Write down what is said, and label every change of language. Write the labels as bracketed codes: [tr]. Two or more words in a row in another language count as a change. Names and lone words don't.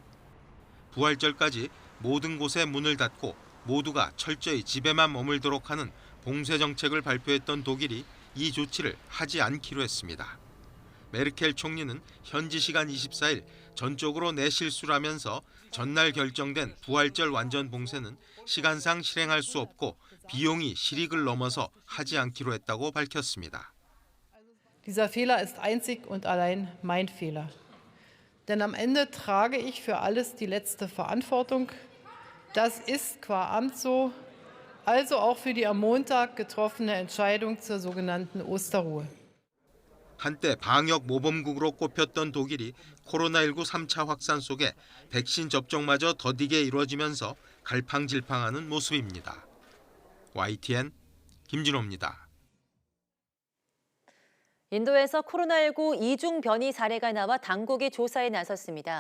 [ko] 부활절까지 모든 곳에 문을 닫고 모두가 철저히 집에만 머물도록 하는 봉쇄 정책을 발표했던 독일이 이 조치를 하지 않기로 했습니다. 메르켈 총리는 현지 시간 24일 전적으로 내 실수라면서 전날 결정된 부활절 완전 봉쇄는 시간상 실행할 수 없고 비용이 실익을 넘어서 하지 않기로 했다고 밝혔습니다. [de] Dieser Fehler ist einzig und allein mein Fehler. Denn am Ende trage ich für alles die letzte Verantwortung. Das ist qua Amt so, also auch für die am Montag getroffene Entscheidung zur sogenannten Osterruhe. [ko] 한때 방역 모범국으로 꼽혔던 독일이 코로나19 3차 확산 속에 백신 접종마저 더디게 이루어지면서 갈팡질팡하는 모습입니다. YTN 김진호입니다. 인도에서 코로나19 이중 변이 사례가 나와 당국이 조사에 나섰습니다.